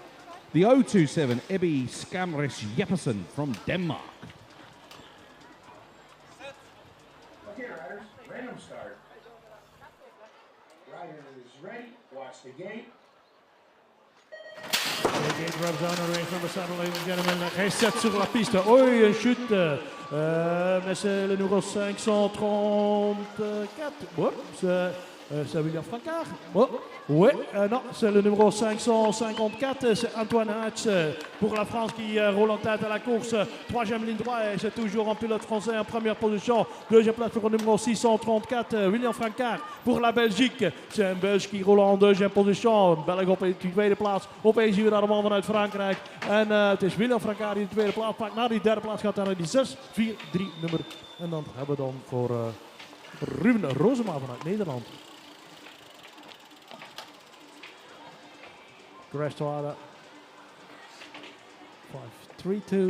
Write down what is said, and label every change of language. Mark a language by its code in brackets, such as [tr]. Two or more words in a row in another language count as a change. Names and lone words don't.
[en] The 027, Ebbe Skamres Jeppesen from Denmark. Okay, riders, random start. Riders ready, watch the gate. The gate rubs down on race number 7, ladies and gentlemen. [fr] Reset sur la piste. Oh, une chute. Mais c'est le numéro 534. Oups, c'est William Francard. Oh, ouais, non, c'est le numéro 554. C'est Antoine Hatch pour la France qui roule en tête à la course. 3e ligne droite, et c'est toujours un pilote français en première position. 2e place pour le numéro 634, William Francard pour la Belgique. C'est un Belge qui roule en 2e position. [nl] Belg op de 2e plaats. Opeens hier naar de man vanuit Frankrijk. En het is William Francard die de 2e plaats pakt. Naar die 3e plaats gaat naar die 6-4-3 nummer. En dan hebben we dan voor Ruben Rosema vanuit Nederland. Crashwater 5-3-2.